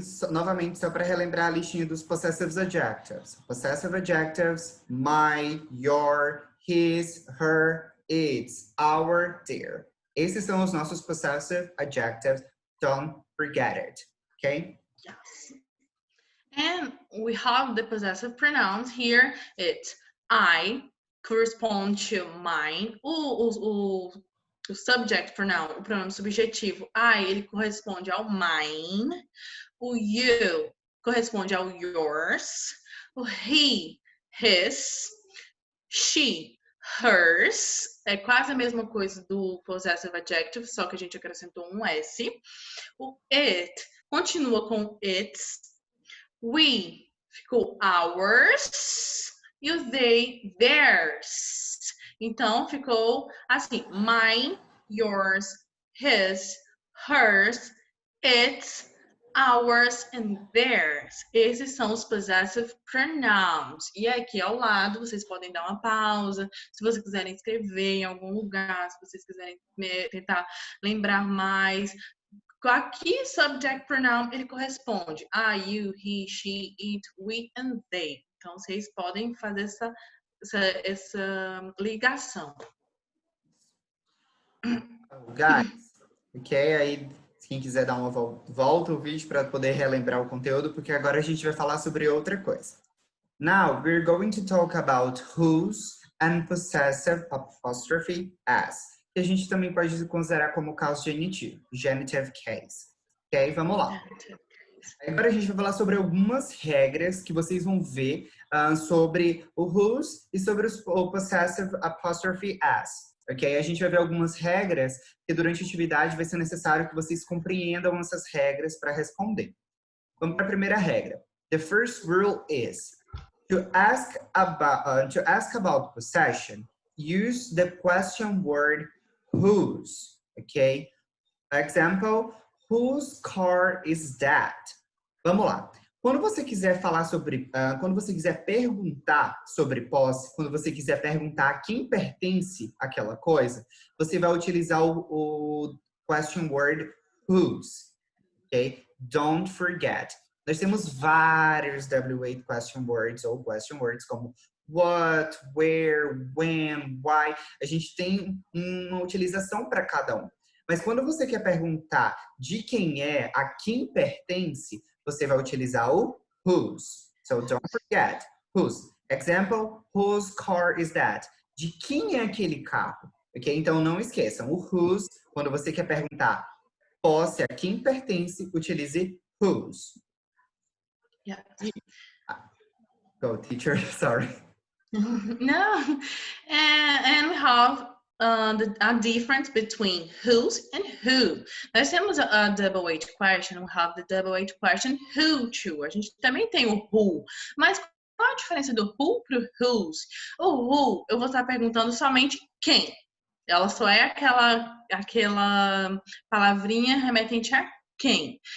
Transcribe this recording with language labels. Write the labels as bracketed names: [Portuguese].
[Portuguese] Novamente, só para relembrar a listinha dos possessive adjectives. [English] Possessive adjectives, my, your, his, her, its, our, their. [Portuguese] Esses são os nossos possessive adjectives. [English] Don't forget it. Okay? Yes. And we have the possessive pronouns here. It's I correspond to mine. [Portuguese] O subject pronoun, o pronome subjetivo, I, ele corresponde ao mine. O you corresponde ao yours. O he, his. She, hers. É quase a mesma coisa do possessive adjective, só que a gente acrescentou um S. O it continua com its. We ficou ours. E o they, theirs. Então, ficou assim, mine, yours, his, hers, its, ours and theirs. Esses são os possessive pronouns. E aqui ao lado, vocês podem dar uma pausa. Se vocês quiserem escrever em algum lugar, se vocês quiserem tentar lembrar mais. Aqui, subject pronoun, ele corresponde a you, he, she, it, we and they. Então, vocês podem fazer essa ligação. [English] Guys, ok? [Portuguese] Aí, quem quiser dar uma volta o vídeo para poder relembrar o conteúdo, porque agora a gente vai falar sobre outra coisa. [English] Now, we're going to talk about whose and possessive apostrophe as. [Portuguese] Que a gente também pode considerar como caso genitivo, genitive case. Ok? Vamos lá. Agora a gente vai falar sobre algumas regras que vocês vão ver sobre o whose e sobre o possessive apostrophe as. Ok? A gente vai ver algumas regras que durante a atividade vai ser necessário que vocês compreendam essas regras para responder. Vamos para a primeira regra. [English] The first rule is to ask about possession, use the question word whose. Okay? Example, whose car is that? [Portuguese] Vamos lá. Quando você quiser falar sobre, quando você quiser perguntar sobre posse, quando você quiser perguntar a quem pertence aquela coisa, você vai utilizar o question word whose. [English] Okay? Don't forget. [Portuguese] Nós temos vários W8 question words ou question words como what, where, when, why. A gente tem uma utilização para cada um. Mas quando você quer perguntar de quem é, a quem pertence, você vai utilizar o whose. [English] So don't forget. Whose. Example, whose car is that? [Portuguese] De quem é aquele carro? Ok? Então não esqueçam. O whose, quando você quer perguntar posse, a quem pertence, utilize whose. [English] Yeah. Go, teacher. Sorry. No. And we have a difference between whose and who. [Portuguese] Nós temos a [English] double H question, we have the double H question who to. [Portuguese] A gente também tem o [English] who. [Portuguese] Mas qual a diferença do who para o whose? O who, eu vou estar perguntando somente quem. Ela só é aquela palavrinha remetente a quem.